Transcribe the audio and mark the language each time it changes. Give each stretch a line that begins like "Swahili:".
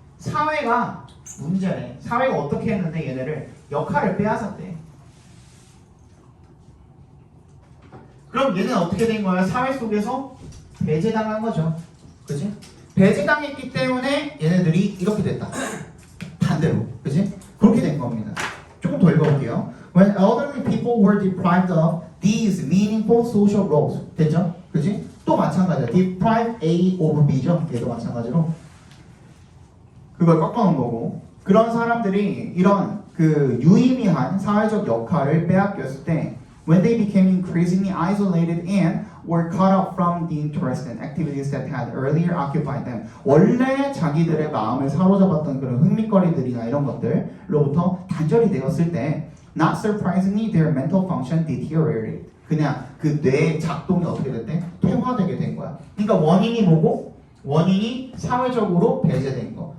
Korean: 사회가 문제네. 사회가 어떻게 했는데 얘네를 역할을 빼앗았대. 그럼 얘는 어떻게 된 거야? 사회 속에서 배제당한 거죠. 그치? 배제당했기 때문에 얘네들이 이렇게 됐다. 반대로. 그치? 그렇게 된 겁니다. 조금 더 읽어볼게요.
English: When elderly people were deprived of these meaningful social roles.
Korean: 됐죠? 그치? 또 마찬가지야.
English: deprive A over B
Korean: 죠? 얘도 마찬가지로. 그걸 꺾어놓은 거고. 그런 사람들이 이런 그 유의미한 사회적 역할을 빼앗겼을 때
English: when they became increasingly isolated and were cut off from the interests and activities that had earlier occupied them.
Korean: 원래 자기들의 마음을 사로잡았던 그런 흥미거리들이나 이런 것들로부터 단절이 되었을 때
English: not surprisingly their mental function deteriorated.
Korean: 그냥 그 뇌의 작동이 어떻게 됐대? 퇴화되게 된 거야. 그러니까 원인이 뭐고? 원인이 사회적으로 배제된 거.